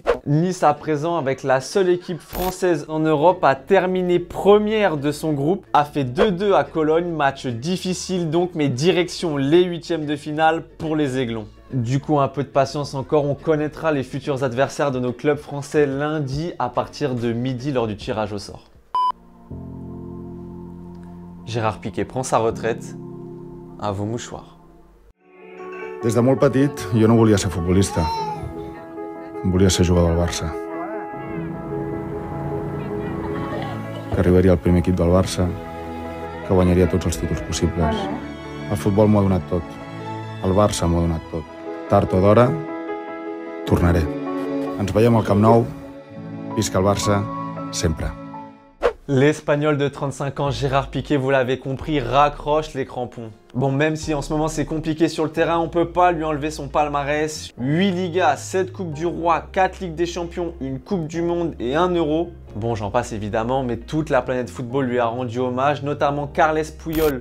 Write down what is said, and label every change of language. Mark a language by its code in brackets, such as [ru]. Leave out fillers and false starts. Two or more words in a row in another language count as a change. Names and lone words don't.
[fr] Nice à présent, avec la seule équipe française en Europe, a terminé première de son groupe, a fait 2-2 à Cologne, match difficile donc, mais direction les huitièmes de finale pour les Aiglons. Du coup, un peu de patience encore, on connaîtra les futurs adversaires de nos clubs français lundi à partir de midi lors du tirage au sort. Gérard Piqué prend sa retraite, à vos mouchoirs. [ca] Des de molt petit, jo no volia ser futbolista. Volia ser jugador del Barça. Que arribaria al primer equip del Barça, que guanyaria tots els títols possibles. El futbol m'ho ha donat tot. El Barça m'ho ha donat tot. Tard o d'hora, tornaré. Ens veiem al Camp Nou. Visca el Barça, sempre. [fr] L'Espagnol de 35 ans, Gérard Piqué, vous l'avez compris, raccroche les crampons. Bon, même si en ce moment c'est compliqué sur le terrain, on peut pas lui enlever son palmarès. 8 Ligas, 7 Coupes du Roi, 4 Ligues des Champions, une Coupe du Monde et 1 Euro. Bon, j'en passe évidemment, mais toute la planète football lui a rendu hommage, notamment Carles Puyol.